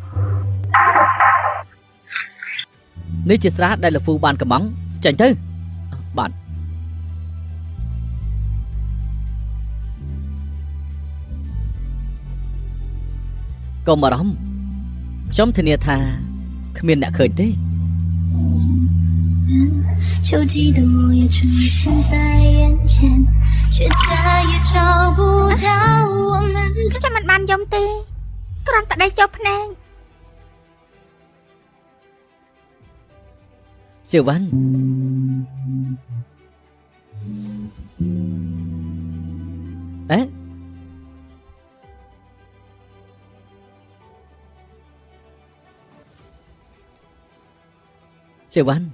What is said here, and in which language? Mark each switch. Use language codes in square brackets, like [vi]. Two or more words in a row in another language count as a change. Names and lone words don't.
[km] នេះជាស្រះដែលលហ្វូបានកំងចេញទៅបាទកុំបារម្ភខ្ញុំធានាថាគ្មានអ្នកឃើញទេ [zh] 秋季的落叶出现在眼前，却再也找不到我们。 [km] ខ្ញុំមិនបានយំទេគ្រាន់តែដេកចុះភ្នែក សៀវ៉ាន់អេសៀវ៉ាន់